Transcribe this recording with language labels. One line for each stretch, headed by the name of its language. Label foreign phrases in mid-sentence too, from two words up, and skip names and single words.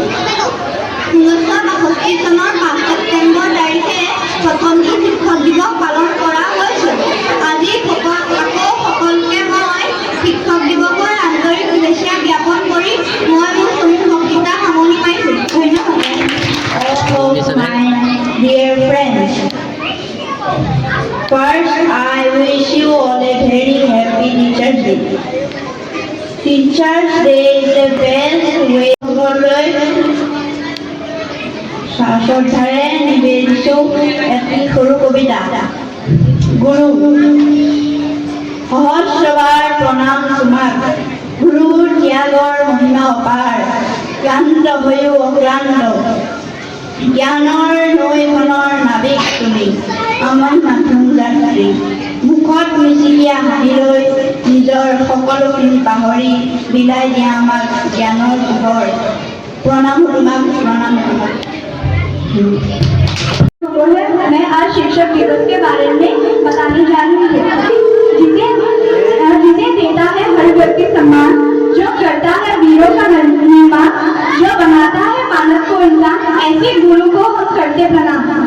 Assamese: 1962 চনৰ 5 ছেপ্টেম্বৰ তাৰিখে প্ৰথমটো শিক্ষক দিৱস পালন কৰা হৈছিল। আজি আকৌ সকলোকে মই শিক্ষক দিৱসৰ আন্তৰিক শুভেচ্ছা জ্ঞাপন কৰি মই মোৰ বক্তৃতা সামৰণি মাৰিছোঁ। ধন্যবাদ।
English: My dear friends, first I wish you all a very happy Teachers Day. Teachers Day is the best way
Assamese: শ্ৰদ্ধাৰে নিবেদিছোঁ এটি সৰু কবিতা। গুৰু সহজ সভাৰ প্ৰণাম তোমাক, গুৰুৰ ত্যাগৰ মহিমা অপাৰ, ক্লান্ত হৈও অক্লান্ত, জ্ঞানৰ নৈখনৰ নাবিক তুমি, আমাৰ নতুন যাত্ৰী। মুখত মিচিকিয়া হাঁহি লৈ নিজৰ সকলোখিনি পাহৰি বিলাই দিয়া আমাক জ্ঞানৰ পোহৰ। প্ৰণাম তোমাক, প্ৰণাম তোমাক।
Hindi: मैं आज शिक्षक दिवस के बारे में बताने जा रही हूँ, जिसे देता है हर व्यक्ति सम्मान, जो करता है वीरों का निर्माण, जो बनाता है मानव को इंसान, ऐसे गुरु को हम करते प्रणाम।